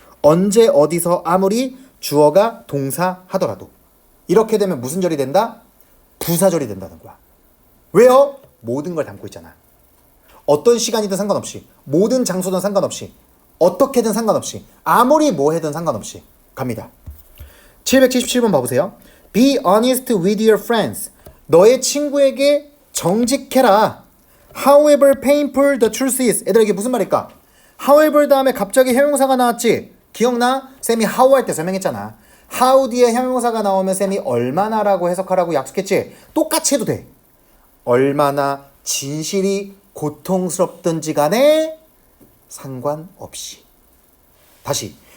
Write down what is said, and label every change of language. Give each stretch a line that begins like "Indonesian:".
Korean: 언제 어디서 아무리 주어가 동사 하더라도. 이렇게 되면 무슨 절이 된다? 부사절이 된다는 거야. 왜요? 모든 걸 담고 있잖아. 어떤 시간이든 상관없이, 모든 장소든 상관없이, 어떻게든 상관없이, 아무리 뭐 해든 상관없이 갑니다. 777번 봐보세요.
English: Be honest with your friends.
Korean: 너의 친구에게 정직해라.
English: However painful the truth is.
Korean: 얘들아, 이게 무슨 말일까? However 다음에 갑자기 형용사가 나왔지? 기억나? 쌤이 how 할 때 설명했잖아. how 뒤에 형용사가 나오면 쌤이 얼마나라고 해석하라고 약속했지? 똑같이 해도 돼. 얼마나 진실이 고통스럽든지 간에 상관없이. 다시.